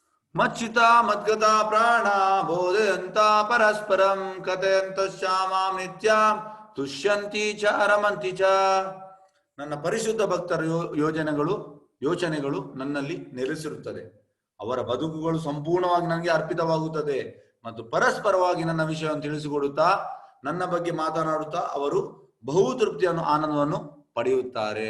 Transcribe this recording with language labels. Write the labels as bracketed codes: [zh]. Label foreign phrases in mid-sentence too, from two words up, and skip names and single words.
[sa] ಮಚ್ಚಿತ ಮದ್ಗತ ಪ್ರಾಣ ಬೋಧಯಂತ ಪರಸ್ಪರಂ ಕಥಯಂತ ಶ್ಯಾಮಾಂ ನಿತ್ಯಾಂ ತುಷ್ಯಂತಿ ಚ ರಮಂತಿ ಚ. [kn] ನನ್ನ ಪರಿಶುದ್ಧ ಭಕ್ತರ ಯೋಚನೆಗಳು ನನ್ನಲ್ಲಿ ನೆಲೆಸಿರುತ್ತದೆ. ಅವರ ಬದುಕುಗಳು ಸಂಪೂರ್ಣವಾಗಿ ನನಗೆ ಅರ್ಪಿತವಾಗುತ್ತದೆ ಮತ್ತು ಪರಸ್ಪರವಾಗಿ ನನ್ನ ವಿಷಯವನ್ನು ತಿಳಿಸಿಕೊಡುತ್ತಾ ನನ್ನ ಬಗ್ಗೆ ಮಾತನಾಡುತ್ತಾ ಅವರು ಬಹುತೃಪ್ತಿಯನ್ನು ಆನಂದವನ್ನು ಪಡೆಯುತ್ತಾರೆ.